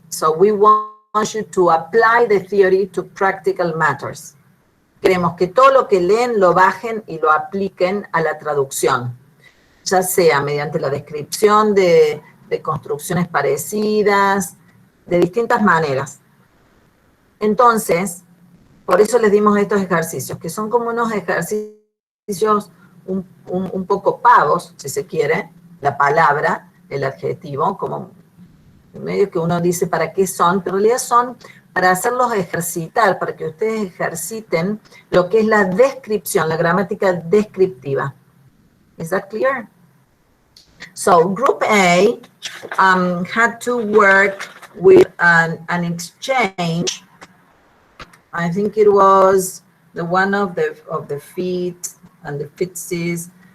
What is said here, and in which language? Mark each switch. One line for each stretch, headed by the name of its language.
English: So we want you to apply the theory to practical matters.
Spanish: Queremos que todo lo que leen lo bajen y lo apliquen a la traducción, ya sea mediante la descripción de construcciones parecidas, de distintas maneras. Entonces, por eso les dimos estos ejercicios, que son como unos ejercicios un poco pavos, si se quiere, la palabra, el adjetivo, como medio que uno dice para qué son, pero en realidad son para hacerlos ejercitar, para que ustedes ejerciten lo que es la descripción, la gramática descriptiva.
English: Is that clear? So group A had to work with an exchange. I think it was the one of the feet and the fixes.